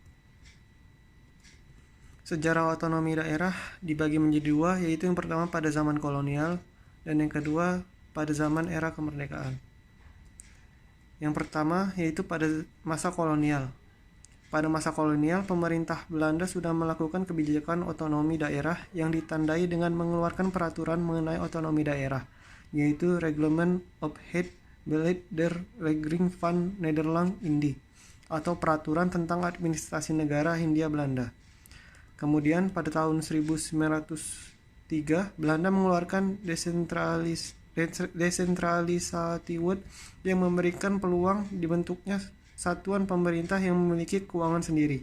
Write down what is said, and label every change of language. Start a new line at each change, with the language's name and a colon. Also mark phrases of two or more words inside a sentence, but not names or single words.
Indonesian: Sejarah otonomi daerah dibagi menjadi dua, yaitu yang pertama pada zaman kolonial dan yang kedua pada zaman era kemerdekaan. Yang pertama yaitu pada masa kolonial. Pada masa kolonial, pemerintah Belanda sudah melakukan kebijakan otonomi daerah yang ditandai dengan mengeluarkan peraturan mengenai otonomi daerah, yaitu Reglement op het Beleid der Regering van Nederland-Indië, atau Peraturan tentang Administrasi Negara Hindia Belanda. Kemudian pada tahun 1903, Belanda mengeluarkan desentralisasiwet yang memberikan peluang dibentuknya satuan pemerintah yang memiliki keuangan sendiri.